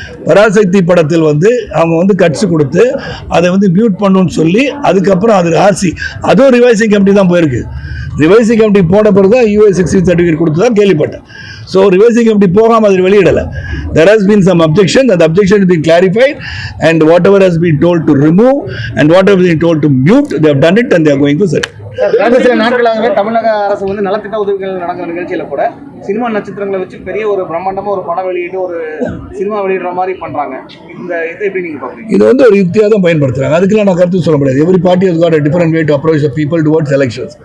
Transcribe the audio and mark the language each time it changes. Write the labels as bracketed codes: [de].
[ta] பராசக்தி படத்தில் வந்து அவங்க வந்து கட்சி கொடுத்து அதை வந்து மியூட் பண்ணணும்னு சொல்லி அதுக்கப்புறம் அது ஆர்சி அதுவும் ரிவைசிங் கமிட்டி தான் போயிருக்கு. ரிவைசிங் கமிட்டி போன பிறகு தான் UA-16 சர்டிஃபிகேட் கொடுத்து தான் கேள்விப்பட்டேன். ஸோ ரிவைசிங் கமிட்டி போகாமல் அது வெளியிடலை. [en] There has been some objection. That objection has been clarified, and whatever has been told to remove and whatever has been told to mute, they have done it and they are going to set. [ta] கடந்த சில நாட்களாகவே தமிழக அரசு வந்து நலத்திட்ட உதவிகள் நடக்கிற நிகழ்ச்சியில கூட சினிமா நட்சத்திரங்களை வச்சு பெரிய ஒரு பிரம்மாண்டமா ஒரு படம் வெளியிட்டு ஒரு சினிமா வெளியிடுற மாதிரி பண்றாங்க. இந்த இதை எப்படி நீங்க பாக்குறீங்க? இது வந்து ஒரு யுக்தியாக தான் பயன்படுத்துறாங்க. அதுக்கெல்லாம் நான் கருத்து சொல்ல முடியாது. [en] Every party has got a different way to approach the people towards elections.